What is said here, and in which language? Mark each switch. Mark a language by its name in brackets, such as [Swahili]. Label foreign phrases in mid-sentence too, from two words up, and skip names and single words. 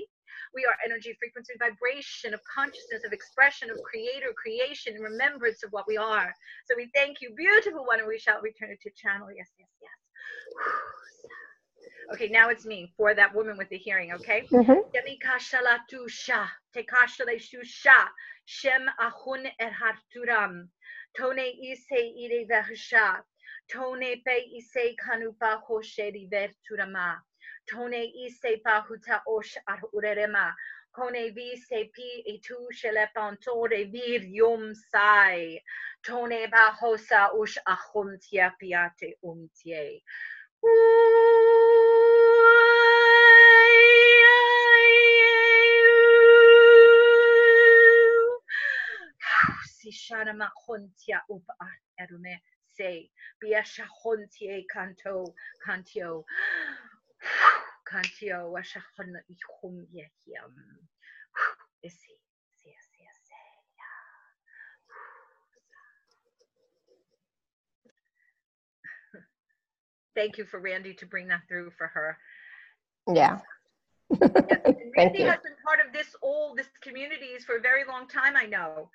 [English] We are energy, frequency, vibration of consciousness, of expression, of creator, creation, and remembrance of what we are. So we thank you, beautiful one, and we shall return it to channel. Yes, yes, yes. Okay, now it's me, for that woman with the hearing, okay? Shem ahun erharturam. Tone ise ire vahsha. Tone pe ise kanupa hosheri verturama. Tone ise pahuta osh arurema. Kone vi se pi etu shelepantore vir yom sai. Tone bahosa ush ahumtia piate umtie. Shana mahontia up erume say biasha hontie canto cantio cantio washahon ihum yehiam isi. Thank you for Randy to bring that through for her. Yeah. Yes. Randy has been part of this communities for a very long time, I know.